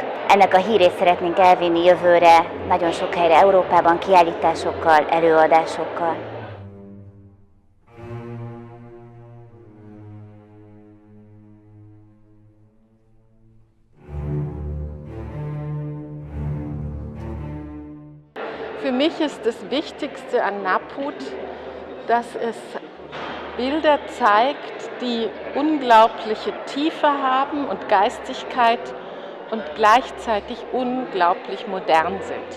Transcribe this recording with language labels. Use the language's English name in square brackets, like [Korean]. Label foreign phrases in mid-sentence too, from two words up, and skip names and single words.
[Hungarian] Ennek a hírét szeretnénk elvinni jövőre nagyon sok helyre Európában, kiállításokkal, előadásokkal. [German] Für mich ist das Wichtigste an Naput, dass es Bilder zeigt, die unglaubliche Tiefe haben und Geistigkeit und gleichzeitig unglaublich modern sind.